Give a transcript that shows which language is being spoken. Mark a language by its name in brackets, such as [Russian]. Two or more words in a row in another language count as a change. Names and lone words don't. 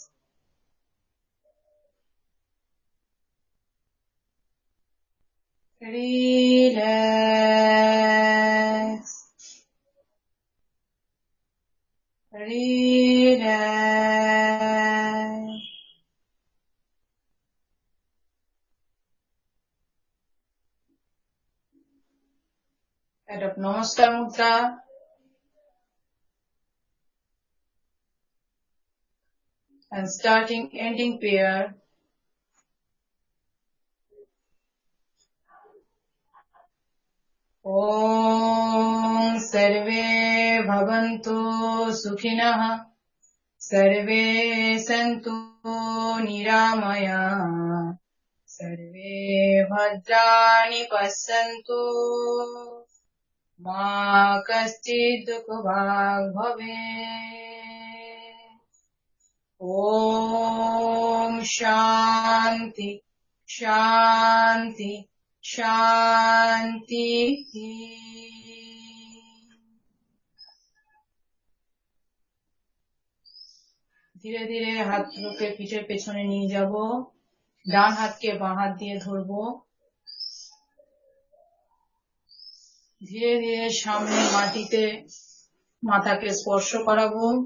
[English] রিল্যাক্স। রিল্যাক্স। Adopt Namaskar Mudra. And starting ending prayer. [Sanskrit] ॐ सर्वे भवन्तु सुखिनः सर्वे सन्तु निरामयाः सर्वे भद्राणि पश्यन्तु मा कश्चिद् दुःखभाग् भवेत्. ॐ शान्तिः शान्तिः शान्तिः. [Bangla] ধীরে ধীরে হাতগুলোকে পিঠের পেছনে নিয়ে যাব, ডান হাতকে বাঁ হাত দিয়ে ধরবো। ধীরে ধীরে সামনে মাটিতে মাথাকে স্পর্শ করাবো।